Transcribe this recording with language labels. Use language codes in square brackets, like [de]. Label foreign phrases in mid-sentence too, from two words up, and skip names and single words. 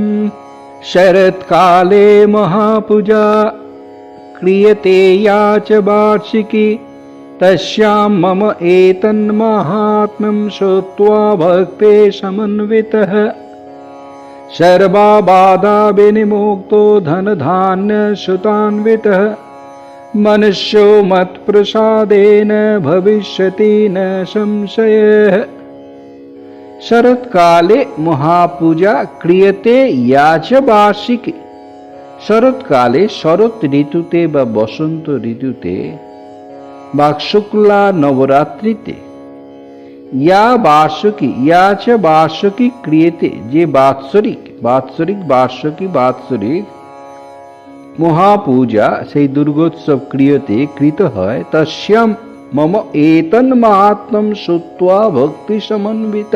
[sa] शरत्काले महापूजा क्रियते या च वार्षिकी, तस्यां मम एतन्माहात्म्यं श्रुत्वा भक्ते समन्वितः, सर्वा बाधा विनिमुक्तो धनधान्य सुतान्वितः, मनुष्यो मत्प्रसादेन भविष्यति न संशयः। शरत्काले महापूजा क्रियते या च वार्षिके। [bn] শরৎকালে, শরৎ ঋতুতে বা বসন্ত ঋতুতে বা শুক্লা নবরাত্রিতে, [sa] ইয়া বার্ষিকী ইয়া চ বার্ষিকী ক্রিয়েতে, [bn] যে বাৎসরিক বাৎসরিক মহাপূজা, সেই দুর্গোৎসব ক্রিয়তে কৃত হয়, [sa] তস্যাম মম এতন মাহাত্ম্যম শ্রুত্বা ভক্তি সমন্বিতা।